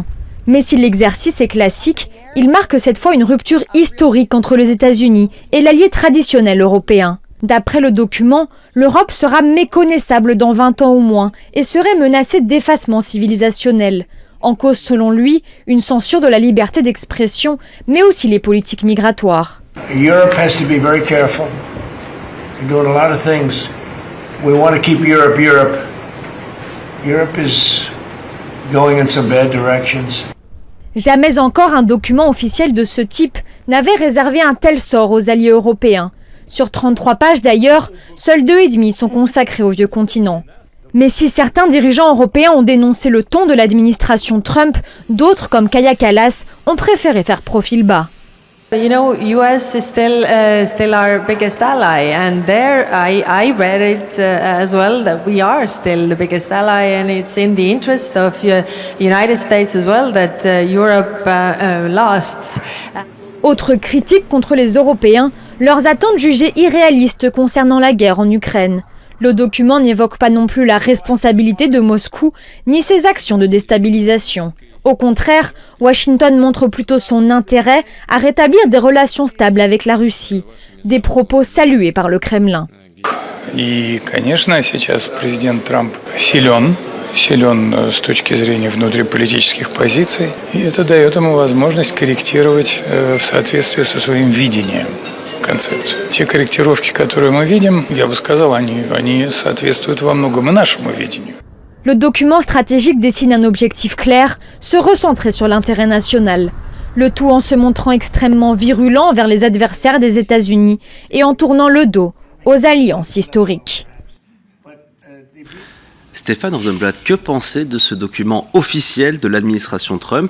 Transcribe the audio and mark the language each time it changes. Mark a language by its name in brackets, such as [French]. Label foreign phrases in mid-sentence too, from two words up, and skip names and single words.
[French] Mais si l'exercice est classique, il marque cette fois une rupture historique entre les États-Unis et l'allié traditionnel européen. D'après le document, l'Europe sera méconnaissable dans 20 ans au moins et serait menacée d'effacement civilisationnel. En cause, selon lui, une censure de la liberté d'expression, mais aussi les politiques migratoires. [English] Europe has to be very careful. They're doing a lot of things. We want to keep Europe Europe. Europe is going in some bad directions. [French] Jamais encore un document officiel de ce type n'avait réservé un tel sort aux alliés européens. Sur 33 pages d'ailleurs, seuls 2,5 sont consacrés au vieux continent. Mais si certains dirigeants européens ont dénoncé le ton de l'administration Trump, d'autres, comme Kaja Kallas, ont préféré faire profil bas. [English] You know, US is still our biggest ally, and there I read it as well that we are still the biggest ally, and it's in the interest of United States as well that Europe lasts. [French] Autre critique contre les Européens, leurs attentes jugées irréalistes concernant la guerre en Ukraine. Le document n'évoque pas non plus la responsabilité de Moscou, ni ses actions de déstabilisation. Au contraire, Washington montre plutôt son intérêt à rétablir des relations stables avec la Russie. Des propos salués par le Kremlin. [Russian] И, конечно, сейчас президент Трамп силен с точки зрения внутриполитических позиций, и это дает ему возможность корректировать в соответствии со своим видением концепцию. Те корректировки, которые мы видим, я бы сказал, они соответствуют во многом и нашему видению. [French] Le document stratégique dessine un objectif clair, se recentrer sur l'intérêt national. Le tout en se montrant extrêmement virulent envers les adversaires des États-Unis et en tournant le dos aux alliances historiques. Stéphane Rosenblatt, que penser de ce document officiel de l'administration Trump?